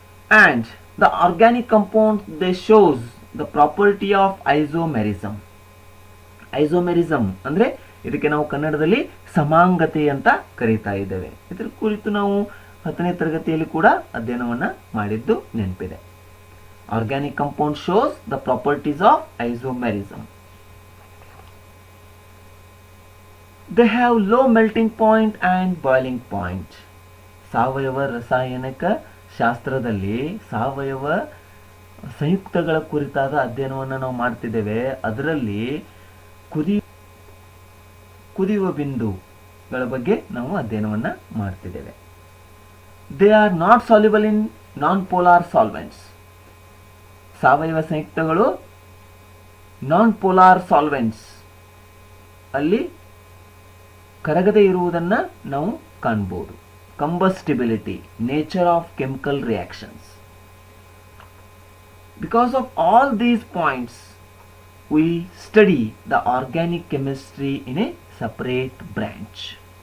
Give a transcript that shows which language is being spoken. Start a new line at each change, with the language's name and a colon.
English: And the organic compounds they shows the property of isomerism.
Kannada: Isomerism ಅಂದ್ರೆ ಇದಕ್ಕೆ ನಾವು ಕನ್ನಡದಲ್ಲಿ ಸಮಾಂಗತೆ ಅಂತ ಕರೀತಾ ಇದ್ದೇವೆ. ಇದರ ಕುರಿತು ನಾವು 10ನೇ ತರಗತಿಯಲ್ಲಿ ಕೂಡ ಅಧ್ಯಯನವನ್ನ ಮಾಡಿದ್ದು ನೆನಪಿದೆ.
English: Organic compound shows the properties of isomerism. They have low melting point and boiling point.
Kannada: ಸಾವಯವ ರಾಸಾಯನಿಕ ಶಾಸ್ತ್ರದಲ್ಲಿ ಸಾವಯವ ಸಂಯುಕ್ತಗಳ ಕುರಿತಾದ ಅಧ್ಯಯನವನ್ನು ನಾವು ಮಾಡ್ತಿದ್ದೇವೆ. ಅದರಲ್ಲಿ ಕುದಿಯುವ ಬಿಂದುಗಳ ಬಗ್ಗೆ ನಾವು ಅಧ್ಯಯನವನ್ನ ಮಾಡ್ತಿದ್ದೇವೆ.
English: They are not soluble in non polar solvents.
Kannada: ಸಾವಯವ ಸಂಯುಕ್ತಗಳು ನಾನ್ ಪೋಲಾರ್ ಸಾಲ್ವೆಂಟ್ಸ್ ಅಲ್ಲಿ ಕರಗದೆ ಇರುವುದನ್ನ ನಾವು ಕಾಣಬಹುದು.
English: Combustibility, nature of chemical reactions. Because of all these points, we study the organic chemistry in a separate branch.